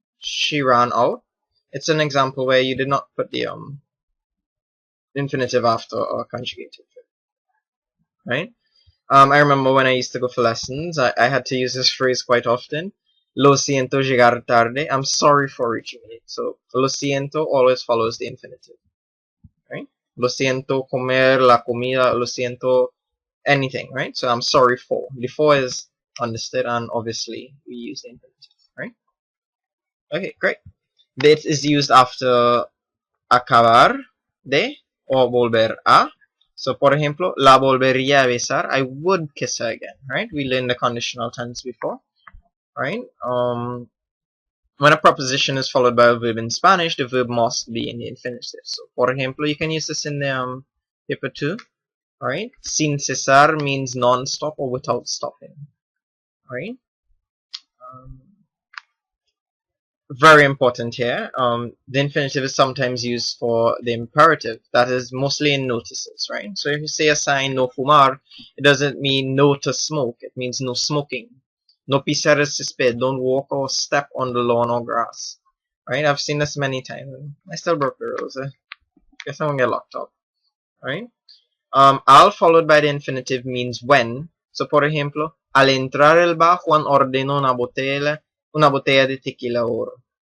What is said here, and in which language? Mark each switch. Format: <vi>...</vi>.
<en>She ran out. It's an example where you did not put the infinitive after or conjugated, right? I remember when I used to go for lessons, I had to use this phrase quite often.</en> <es>Lo siento llegar tarde.</es> <en>I'm sorry for reaching late. So, lo siento always follows the infinitive, right?</en> <es>Lo siento comer la comida.</es> <en>Lo siento anything, right? So, I'm sorry for. The for is understood, and obviously we use the infinitive, right? Okay, great. This is used after acabar de o volver a. So,</en> <es>por ejemplo, la volvería a besar.</es> <en>I would kiss her again, right? We learned the conditional tense before, right? When a preposition is followed by a verb in Spanish, the verb must be in the infinitive. So, por ejemplo, you can use this in the paper too, right? Sin cesar means non-stop or without stopping, right? Very important here. The infinitive is sometimes used for the imperative. That is mostly in notices, right? So if you say a sign no fumar, it doesn't mean no to smoke. It means no smoking.</en> <es>No pisar el césped.</es> <en>Don't walk or step on the lawn or grass. Right? I've seen this many times. I still broke the rules. Guess I won't get locked up. Right? Al followed by the infinitive means when. So</en> <es>por ejemplo, al entrar el bar, Juan ordenó una botella de tequila oro.</es>